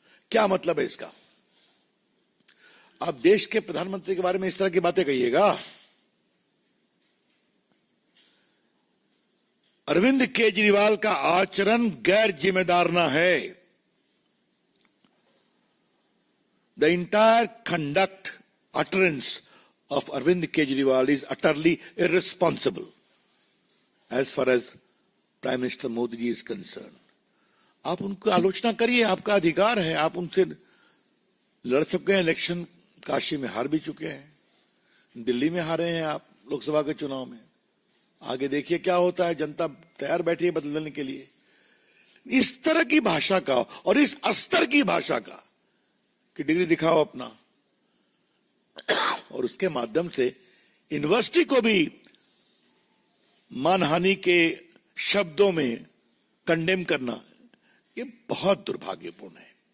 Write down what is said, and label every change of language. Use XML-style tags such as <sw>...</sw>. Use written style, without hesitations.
<hi>क्या मतलब है इसका? आप देश के प्रधानमंत्री के बारे में इस तरह की बातें कहिएगा? अरविंद केजरीवाल का आचरण गैर जिम्मेदाराना है।</hi> <en>The entire conduct utterance of Arvind Kejriwal is utterly irresponsible as far as Prime Minister Modi ji is concerned.</en> <hi>आप उनको आलोचना करिए, आपका अधिकार है, आप उनसे लड़ चुके हैं, इलेक्शन काशी में हार भी चुके हैं, दिल्ली में हारे हैं आप लोकसभा के चुनाव में। आगे देखिए क्या होता है, जनता तैयार बैठी है बदलने के लिए। इस तरह की भाषा का और इस स्तर की भाषा का कि डिग्री दिखाओ अपना, और उसके माध्यम से यूनिवर्सिटी को भी मानहानि के शब्दों में कंडेम करना, ये बहुत दुर्भाग्यपूर्ण है।</hi>